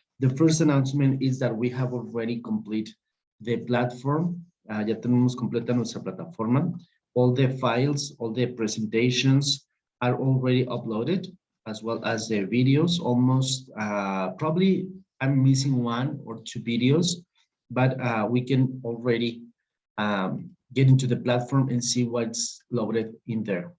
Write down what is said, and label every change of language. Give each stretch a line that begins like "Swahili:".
English: The first announcement is that we have already completed the platform.
Spanish: Ya tenemos completa nuestra plataforma.
English: All the files, all the presentations are already uploaded, as well as the videos. Almost, probably I'm missing one or two videos, but we can already get into the platform and see what's loaded in there.